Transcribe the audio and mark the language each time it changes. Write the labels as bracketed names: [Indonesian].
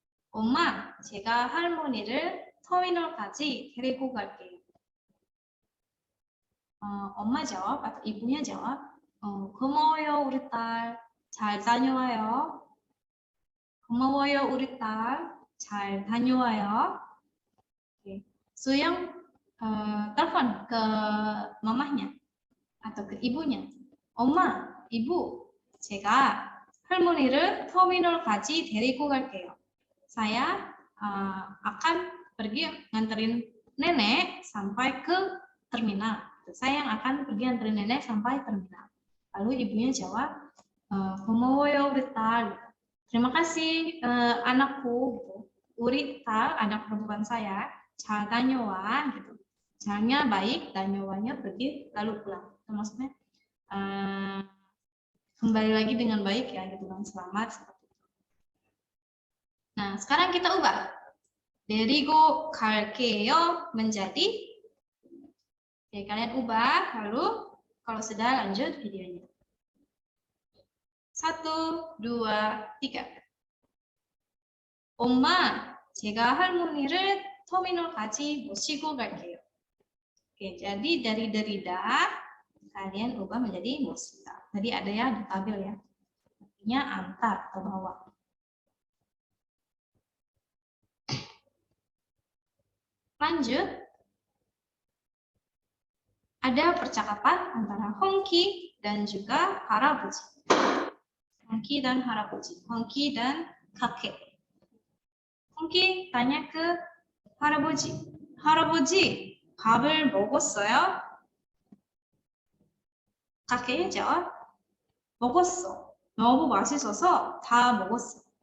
[Korean] 엄마, 제가 할머니를 터미널까지 데리고 갈게요. 엄마 [Indonesian] jawab atau ibunya jawab, [Korean] 고마워요 우리 딸, 잘 다녀와요. 고마워요 우리 딸, 잘 다녀와요. [Indonesian] Oke. Suyong telepon ke mamahnya atau ke ibunya. [Korean] 엄마, ibu, 제가 할머니를 터미널까지 데리고 갈게요. [Indonesian] Saya akan pergi nganterin nenek sampai ke terminal. Saya yang akan pergi nganterin nenek sampai terminal. Lalu ibunya jawab, [Korean] 고마워요 우리 딸. [Indonesian] Terima kasih anakku. [Korean] 우리 딸, [Indonesian] anak perempuan saya. [Korean] 잘 다녀와 [Indonesian] gitu. Caranya baik, dañoanya pergi lalu pulang. Itu maksudnya kembali lagi dengan baik ya gitu kan, selamat seperti itu. Nah, sekarang kita ubah. [Korean] 데리고 갈게요 [Indonesian] menjadi, oke, kalian ubah, lalu kalau sudah lanjut videonya. 1, 2, 3. [Korean] 엄마, 제가 할머니를 터미널까지 모시고 갈게요. [Indonesian] Oke, jadi dari derida kalian ubah menjadi moshita. Tadi ada ya di tabel ya. Artinya antar atau bawa. Lanjut. Ada percakapan antara Hongki dan juga Harabuji. Hongki dan Harabuji. Hongki dan kakek. Hongki tanya ke Harabuji. [Korean] Harabuji, 밥을 먹었어요? [Indonesian] kakeknya jawab, 먹었어. [Korean] 너무 맛있어서 다 먹었어.